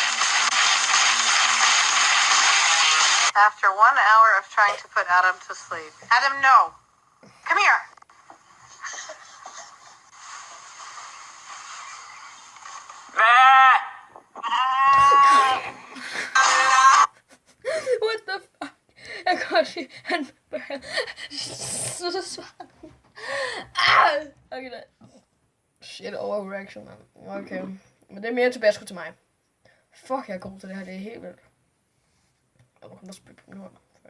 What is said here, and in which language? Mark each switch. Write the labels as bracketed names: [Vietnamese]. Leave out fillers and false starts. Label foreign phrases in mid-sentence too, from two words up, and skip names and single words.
[English] After 1 hour of trying to put Adam to sleep. Adam, no. Come here. What the fuck? [Danish] Jeg kan godt se, han så svart. [English] Okay, da. Shit, overreaction, man. Okay. [Danish] Men det er mere tilbage til mig. Fuck, jeg er god til det her. Det er helt vildt. Jeg må komme og spille på min hånd.